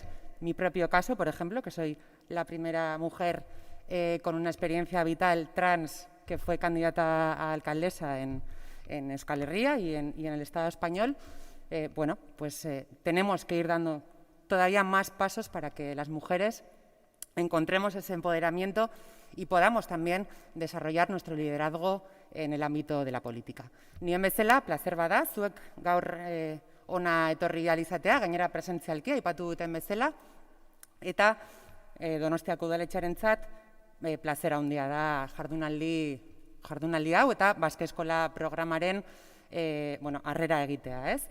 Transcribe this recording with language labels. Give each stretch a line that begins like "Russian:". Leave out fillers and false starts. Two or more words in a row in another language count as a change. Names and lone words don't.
Spanish: Mi propio caso, por ejemplo, que soy la primera mujer con una experiencia vital trans que fue candidata a alcaldesa en Euskal Herria y en el Estado español. Tenemos que ir dando todavía más pasos para que las mujeres encontremos ese empoderamiento y podamos también desarrollar nuestro liderazgo en el ámbito de la política.
Basque: Nien bezala, placer bada, zuek gaur ona etorri ahal izatea, gainera presentzialki aipatu duten bezala, eta Donostiako udaletxearentzat plazer handia da jardunaldi hau eta Basque Eskola programaren harrera egitea, ez?